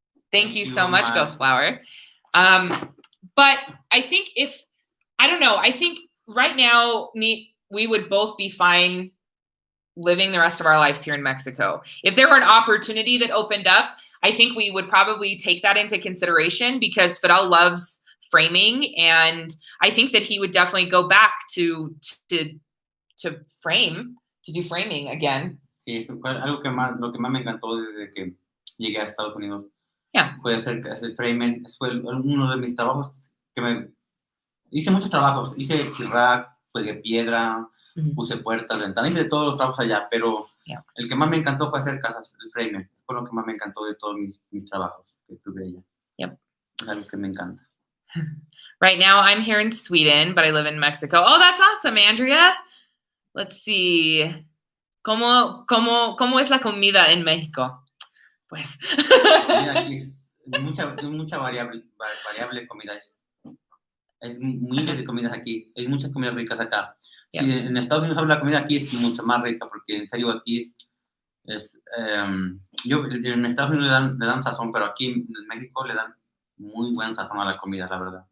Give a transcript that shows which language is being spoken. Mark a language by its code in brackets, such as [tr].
[en] Thank you so much, Ghost Flower. But I think I think right now we would both be fine living the rest of our lives here in Mexico. If there were an opportunity that opened up, I think we would probably take that into consideration because Fidel loves framing, and I think that he would definitely go back to do framing again. [es] Sí, eso fue lo que más me encantó desde que llegué a Estados Unidos. [en] Yeah. [es] Fue hacer framing. Fue uno de mis trabajos hice muchos trabajos. Hice chirrac, pegué piedra, puse puertas, ventanas, hice todos los trabajos allá, pero el que más me encantó fue hacer casas, el framing. Fue lo que más me encantó de todos mis trabajos que tuve allá. [en] Yep. [es] Es algo que me encanta. [en] Right now, I'm here in Sweden, but I live in Mexico. Oh, that's awesome, Andrea. Let's see. [es] ¿Cómo es la comida en México? Pues. Aquí es mucha variable comida. Hay miles de comidas aquí. Hay muchas comidas ricas acá. [en] Yeah. [es] Si en Estados Unidos habla la comida, aquí es mucho más rica, porque en serio aquí en Estados Unidos le dan sazón, pero aquí en México le dan muy buen sazón a la comida, la verdad.